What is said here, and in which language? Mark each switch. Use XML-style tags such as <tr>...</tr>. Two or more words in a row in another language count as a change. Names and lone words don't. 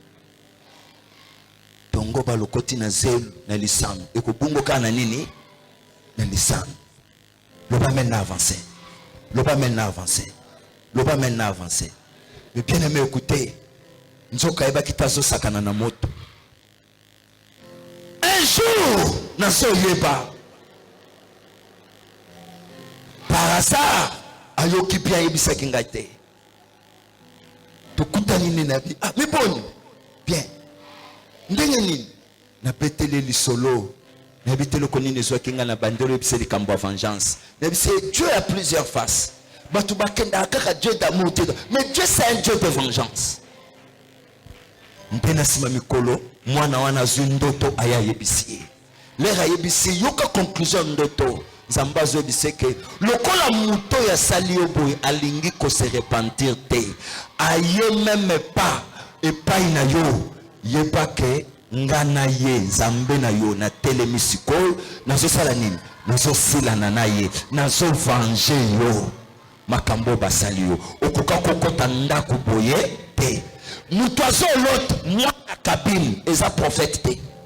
<ln>tongo balokoti na zelu na lisano ekobungoka na nini na lisano loba</ln> <fr>maintenant avancer</fr> <ln>loba</ln> <fr>maintenant avancer</fr> <ln>loba</ln> <fr>maintenant avancer mais bien aimé écoutez</fr> <ln>nzoka ebaki tazosakana na moto</ln> <fr>un jour</fr> <ln>nazoyeba</ln> <fr>par hasard</fr> <ln>ayoki pia ayebisaki ngai te tokutani nini na bi ah miboni bien ndenge nini napeteli lisolo nayebi te loko nini ezwaki ngai na bandelo yebisa likambo ya vengeance nayebisa</ln> <fr>Dieu a plusieurs faces</fr> <ln>bato bakendaka kaka</ln> <fr>Dieu d'amour te mais Dieu c'est un Dieu de vengeance</fr> <ln>mpe na nsima mikolo mwana wana azwi ndoto aya ayebisi ye lere ayebisi yoka conclusion ndoto nzambe azoyebisa ke lokola moto oyo asali yo boye alingi kose repentir te aye meme pa epai na yo yeba ke nga na ye nzambe na yo natelemi sikoyo nazosala nini nazosilana na ye nazovange yo makambo basali yo okoka kokota ndako boye te moto azolota mwana kabine eza prophète te</ln>